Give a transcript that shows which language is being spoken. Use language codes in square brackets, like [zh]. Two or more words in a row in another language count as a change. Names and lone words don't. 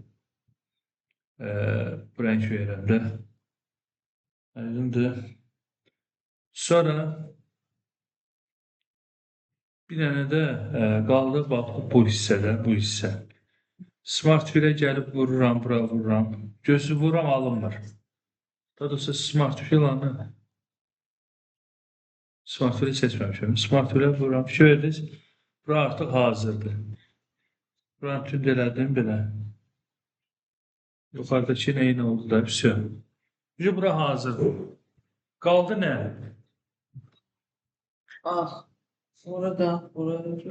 [az] Bu rəng verirəm də. Aydındır. Sonra bir dənə də qaldı bax bu hissədə, bu hissə. Smart Fill-ə gəlib vururam, bura vururam. Gözü vururam, alınmır. Daha doğrusu Smart Fill-ı Smart Fill-i seçməmişəm. Smart Fill-ə vururam. Şöyle, bura artıq hazırdır. Buranı tünd elədim belə. Yuxarıdakı neyin oldu da, все. Bura hazırdır. Qaldı nə? Ah. Burada.